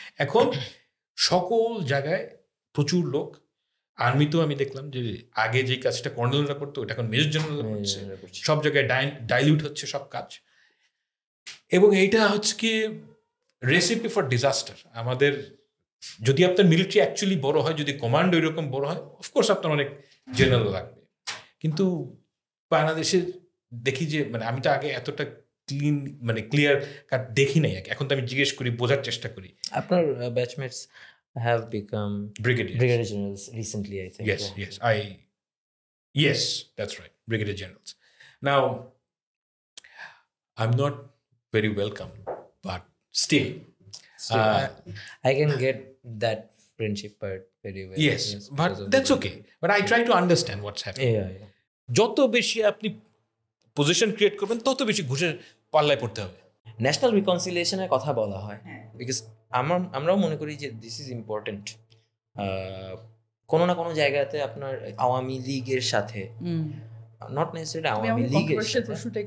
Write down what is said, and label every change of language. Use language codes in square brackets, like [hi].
[bn] এখন সকল জায়গায় প্রচুর লোক, আর্মিতেও আমি দেখলাম যে আগে যে কাজটা কর্নেলরা করতো ওটা এখন মেজর জেনারেল করছে, সব জায়গায় ডাইলিউট হচ্ছে সব কাজ, এবং এইটা হচ্ছে কি [en] Recipe for disaster. [bn] আমাদের যদি আপনার মিলিটারি অ্যাকচুয়ালি বড় হয়, যদি কমান্ড ওই রকম বড় হয়, অফকোর্স আপনার অনেক জেনারেল লাগবে, কিন্তু বাংলাদেশের দেখি যে মানে আমি তো আগে এতটা ক্লিয়ার কাট দেখি নাই, এখন তো আমি জিজ্ঞেস করি, বোঝার চেষ্টা করি। [en] আপনার batchmates have become brigadier generals recently, I think. Yes, that's right, brigadier generals. Now I'm not very welcome, but still I can get that friendship part very well. Yes, but that's okay, but I try to understand what's happening. Yeah. [bn] যত বেশি আপনি position create করবেন তত বেশি ঘুষের পাল্লায় পড়তে হবে। ন্যাশনাল রিকনসিলিয়েশনের কথা বলা হয়, বিকজ আমরাও মনে করি যে [en] This is important. [bn] কোনো না কোনো জায়গাতে আপনার আওয়ামী লীগের সাথে, [en] not necessarily [bn] আওয়ামী লীগের সাথে,